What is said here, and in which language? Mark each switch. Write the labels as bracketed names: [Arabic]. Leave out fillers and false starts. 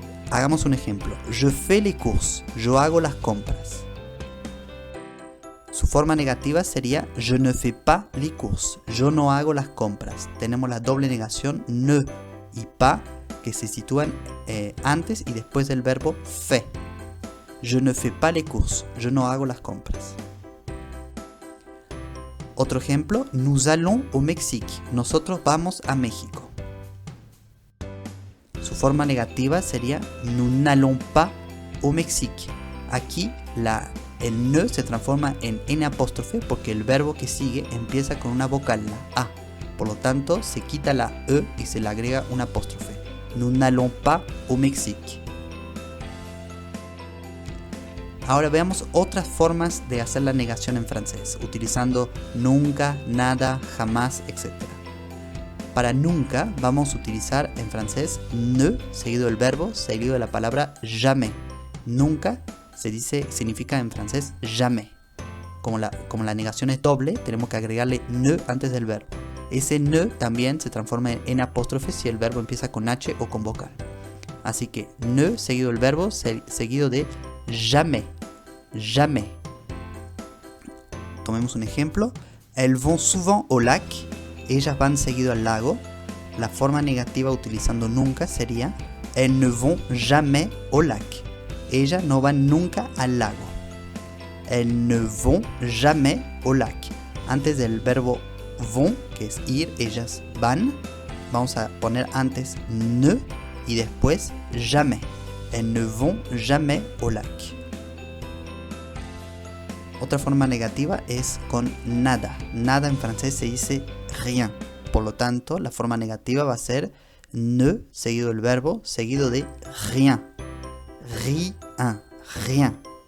[Spanish] Hagamos un ejemplo. [French] Je fais les courses. [Spanish] Yo hago las compras. Su forma negativa sería [French] je ne fais pas les courses. [Spanish] Yo no hago las compras. Tenemos la doble negación ne y pas que se sitúan antes y después del verbo fait. [French] Je ne fais pas les courses. [Spanish] Yo no hago las compras. Otro ejemplo, [French] nous allons au Mexique. [Spanish] Nosotros vamos a México. Su forma negativa sería [French] nous n'allons pas au Mexique. [Spanish] Aquí el ne se transforma en N apóstrofe porque el verbo que sigue empieza con una vocal, la A. Por lo tanto, se quita la E y se le agrega una apóstrofe. [French] Nous n'allons pas au Mexique. [Spanish] Ahora veamos otras formas de hacer la negación en francés, utilizando nunca, nada, jamás, etc. Para nunca vamos a utilizar en francés ne seguido del verbo, seguido de la palabra jamais. Nunca significa en francés jamais. Como la negación es doble, tenemos que agregarle ne antes del verbo. Ese ne también se transforma en N apóstrofe si el verbo empieza con H o con vocal. Así que ne seguido del verbo, seguido de jamais. Jamais. Tomemos un ejemplo. [French] Elles vont souvent au lac. [Spanish] Ellas van seguido al lago. La forma negativa utilizando nunca sería [French] elles ne vont jamais au lac. [Spanish] Ellas no van nunca al lago. [French] Elles ne vont jamais au lac. [Spanish] Antes del verbo vont, que es ir, ellas van, vamos a poner antes ne y después jamais. [French] Elles ne vont jamais au lac. [Spanish] Otra forma negativa es con nada. Nada en francés se dice rien. Por lo tanto, la forma negativa va a ser ne seguido del verbo, seguido de rien. Rien. Rien.